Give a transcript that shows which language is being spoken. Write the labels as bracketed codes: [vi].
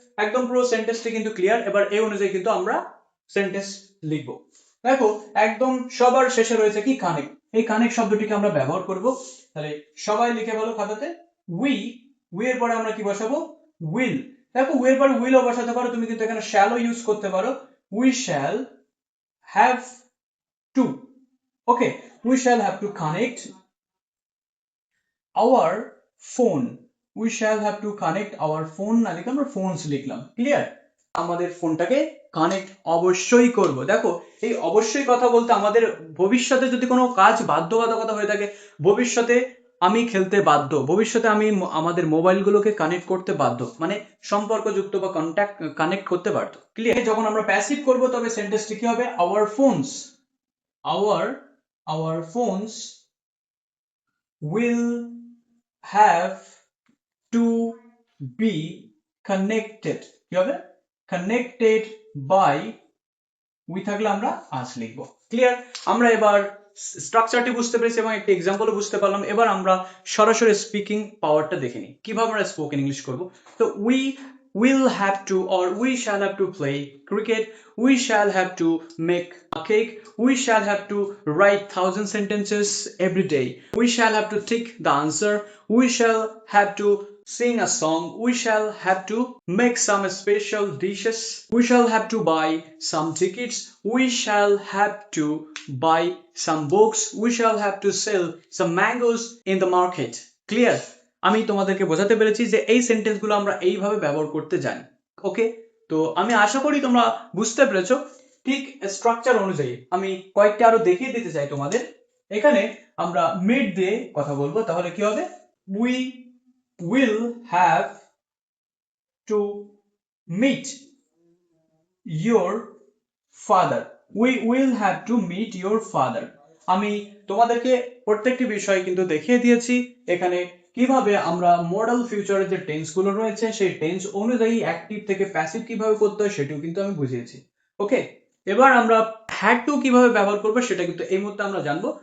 [bn] একদম পুরো সেন্টেন্সটি কিন্তু ক্লিয়ার। এবার এই অনুযায়ী কিন্তু আমরা সেন্টেন্স লিখবো। দেখো একদম সবার শেষে রয়েছে কি? কানেক্ট। এই কানেক্ট শব্দটিকে আমরা ব্যবহার করব। তাহলে সবাই লিখে বলো খাতাতে, উই। উই এর পরে আমরা কি বসাবো? উইল। দেখো উই এর পরে উইলও বসাতে পারো, তুমি কিন্তু এখানে শ্যালও ইউজ করতে পারো। [en] We shall have to. Okay, we shall have to connect our phone. We shall have to connect our phone [bn] না লিখে আমরা [en] phones লিখলাম। Clear? [bn] আমাদের ফোনটাকে কানেক্ট অবশ্যই করব। দেখো এই অবশ্যই কথা বলতে আমাদের ভবিষ্যতে যদি কোনো কাজ বাধ্যবাধকতা হয়ে থাকে, ভবিষ্যতে আমি খেলতে বাধ্য, ভবিষ্যতে আমি আমাদের মোবাইলগুলোকে কানেক্ট করতে বাধ্য, মানে সম্পর্কযুক্ত বা কানেক্ট করতে বাধ্য। ক্লিয়ার? যখন আমরা প্যাসিভ করব তবে সেন্টেন্সটি কি হবে? [en] our phones, our phones will have to be connected। [bn] কি হবে? [en] connected by, [bn] উই থাকলে আমরা আজ লিখবো। ক্লিয়ার? আমরা এবার স্ট্রাকচারটি বুঝতে পেরেছি এবং একটা এক্সাম্পলও বুঝতে পারলাম। এবার আমরা সরাসরি স্পিকিং পাওয়ারটা দেখে নিই, কিভাবে আমরা স্পোকেন ইংলিশ করব। [en] তো we will have to or we shall have to play cricket, we shall have to make a cake, we shall have to write 1,000 sentences every day, we shall have to tick the answer, we shall have to sing a song, we shall have to make some special dishes, we shall have to buy some tickets, we shall have to buy some books, we shall have to sell some mangoes in the market. Clear? [bn] আমি তোমাদেরকে বোঝাতে পেরেছি যে এই সেন্টেন্সগুলো আমরা এইভাবে ব্যবহার করতে জানি। ওকে, তো আমি আশা করি তোমরা বুঝতে পেরেছো। ঠিক স্ট্রাকচার অনুযায়ী আমি কয়েকটা আরো দেখিয়ে দিতে চাই তোমাদের। এখানে আমরা মিড দিয়ে কথা বলবো, তাহলে কি হবে? [en] We will have to meet your father, we will have to meet your father। [bn] আমি তোমাদেরকে প্রত্যেকটি বিষয় কিন্তু দেখিয়ে দিয়েছি এখানে কিভাবে আমরা মডেল ফিউচারের যে টেন্স গুলো রয়েছে সেই টেন্স অনুযায়ী অ্যাক্টিভ থেকে প্যাসিভ কিভাবে করতে হয় সেটাও কিন্তু আমি বুঝিয়েছি। ওকে, এবার আমরা হ্যাড টু কিভাবে ব্যবহার করবো সেটা কিন্তু এই মুহূর্তে আমরা জানবো।